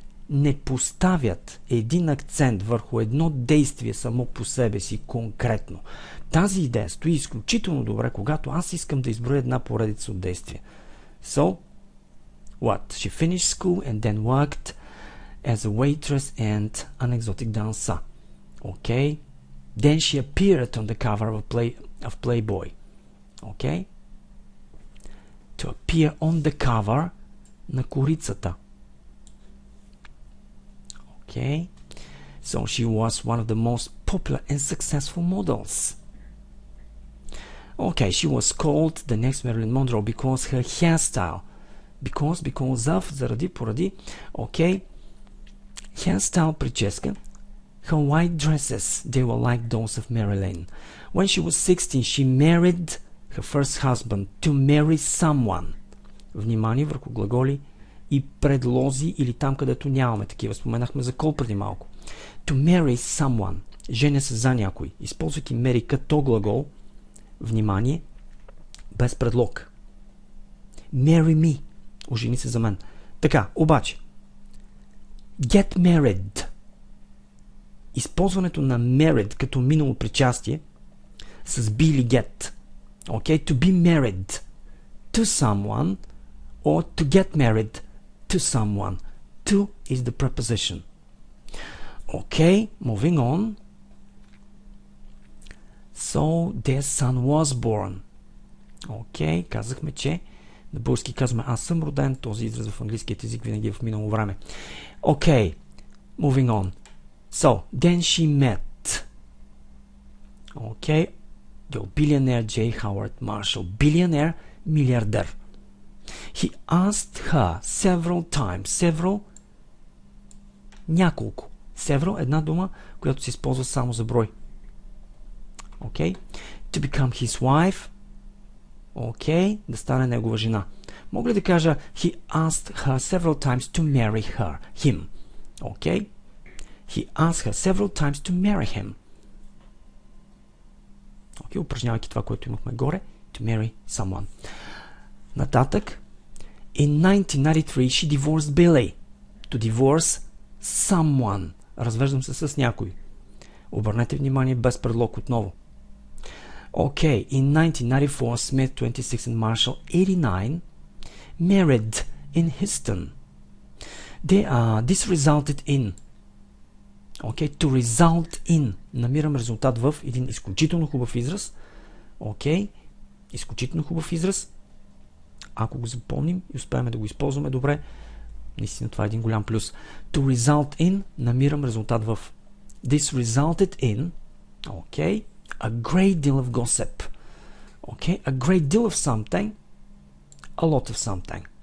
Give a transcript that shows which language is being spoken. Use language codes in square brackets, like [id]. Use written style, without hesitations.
[bg] не поставят един акцент върху едно действие само по себе си конкретно. Тази идея стои изключително добре, когато аз искам да изброя една поредица от действия. [en] So, what? She finished school and then worked as a waitress and an exotic dancer. Okay? Then she appeared on the cover of Playboy. Okay? To appear on the cover [bg] на корицата. [en] Okay? So she was one of the most popular and successful models. Okay, she was called the next Marilyn Monroe because her hairstyle. Because of, [bg] заради, поради. [en] Okay. Hairstyle, прическа. Her white dresses, they were like those of Marilyn. When she was 16, she married her first husband to marry someone. [bg] Внимание върху глаголи и предлози или там, където нямаме такива. Споменахме за call преди малко. [en] To marry someone. [bg] Женя се за някой. Използвайки marry като глагол, внимание, без предлог. [en] Marry me. [bg] Ожени се за мен. Така, обаче, get married. Използването на married като минало причастие с be или get. [en] Okay? To be married to someone or to get married to someone. To is the preposition. Okay, moving on. So, their son was born. [bg] Okay, казахме, че на български казваме аз съм роден, този израз в английският език винаги е в минало време. [en] Okay, moving on. So, then she met. Okay, the billionaire J. Howard Marshall. Billionaire, милиардер. He asked her several times. Several, няколко. [bg] Several, една дума, която се използва само за брой. [en] Okay, to become his wife. [bg] Okay, да стане негова жена. Мога ли да кажа [en] he asked her several times to marry her, him. Okay, he asked her several times to marry him. [bg] Okay, упражнявайки това, което имахме горе, [en] to marry someone. Нататък, in 1993 she divorced Billy. To divorce someone. [bg] Развеждам се с някой. Обърнете внимание без предлог отново. [en] Okay, in 1994 Smith 26 and Marshall 89 married in Houston. This resulted in. Okay, to result in. [bg] Намирам резултат в един изключително хубав израз. Okay, изключително хубав израз. Ако го запомним и успеем да го използваме добре, наистина това е един голям плюс. [en] To result in, [bg] намирам резултат в. [en] This resulted in, okay, a great deal of gossip. Okay, a great deal of something, a lot of something.